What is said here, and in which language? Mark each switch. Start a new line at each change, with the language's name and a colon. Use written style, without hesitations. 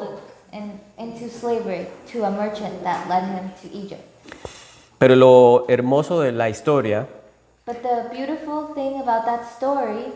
English: sold into slavery to a merchant that led him to Egypt.
Spanish: Pero lo hermoso de la historia
English: But the beautiful thing about that story